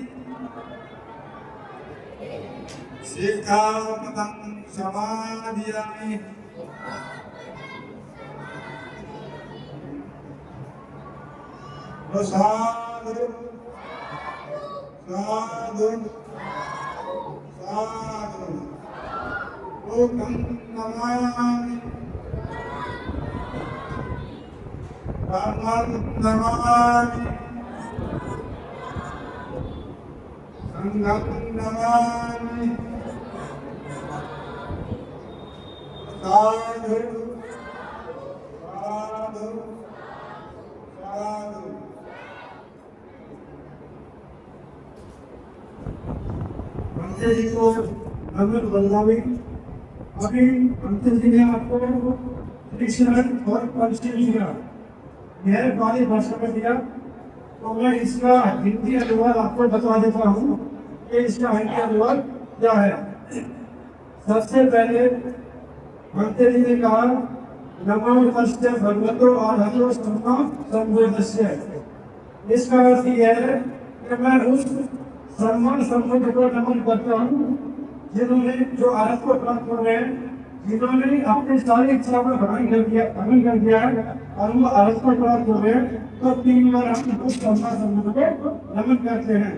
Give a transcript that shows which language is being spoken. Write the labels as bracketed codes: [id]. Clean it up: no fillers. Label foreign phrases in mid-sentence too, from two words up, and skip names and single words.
[pi] शिक्षापदं समादयामि साधु साधु साधु ओम नमामि रामं नमामि संघं नमामि साधु साधु साधु [hi] पंडित जी को नमन बदलावी अभी पंडित जी ने आपको डिक्शनरी और पंडित दिया यह बाली भाषा में दिया तो मैं इसका हिंदी अनुवाद आपको बता देता हूँ कि इसका हिंदी अनुवाद क्या है। सबसे पहले पंडित जी ने कहा [pi] नमो तस्मै भगवतो अरहतो सम्मा सम्बुद्धस्स। [hi] इसका अर्थ यह है कि मैं उस सम्मान संबुद्ध को नमन करता हूँ जिन्होंने जो अरहत को प्राप्त हो गए, जिन्होंने अपनी सारी इच्छाओं में भ्रमण कर दिया है और वो अरहत को प्राप्त हो गए, तो 3 बार हम उस सम्मान संबुद्ध को नमन करते हैं।